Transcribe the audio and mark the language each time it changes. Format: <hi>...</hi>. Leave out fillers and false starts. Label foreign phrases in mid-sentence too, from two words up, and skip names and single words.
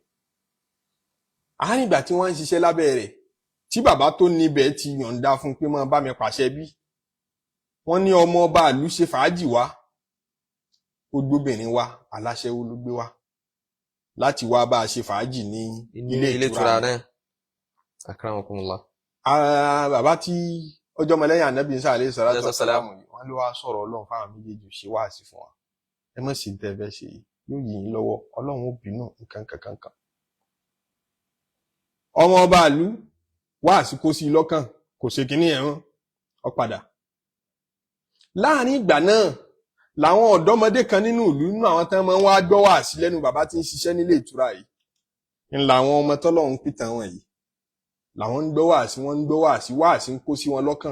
<yo>Àárín ìgbà tí wọ́n ń ṣiṣẹ́ lábẹ́ rẹ̀ tí bàbá tó níbẹ̀ ti yọ̀ǹda fún pé máa bá mi pàṣẹ bí, wọ́n ní ọmọ ọba ìlú ṣe fàájì wá, ó gbóbìnrin wá, aláṣẹ́wó ló gbé wá láti wá bá a ṣe fàájì ní ilé ìtura náà. Akramakumullah. Bàbá tí ọjọ́ ọmọlẹ́yìn ànábì Ìsá</yo> <ar>عليه الصلاة والسلام</ar> <yo>wọ́n ló wá sọ̀rọ̀ ọlọ́run fáwọn méjèèjì ṣe wáàsí fún wa, ẹ mọ̀ sí tẹ́ fẹ́ ṣe yóò yìn yín lọ́wọ́, ọlọ́run ó bínú nǹkan kankan. Ọmọ ọba ìlú wáàsí kó sí lọ́kàn, kò ṣe kíní ẹ̀rán, ó padà. Láàrin ìgbà náà làwọn ọ̀dọ́mọdé kan nínú ìlú, nínú àwọn tán máa ń wá gbọ́ wáàsí lẹ́nu bàbá tí ń ṣiṣẹ́ nílé ìtura yìí, ń làwọn ọmọ tọ́lọ́run pìtàn wọn yìí, làwọn ń gbọ́ wáàsí, wọ́n ń gbọ́ wáàsí ń kó sí wọn lọ́kàn.</yo>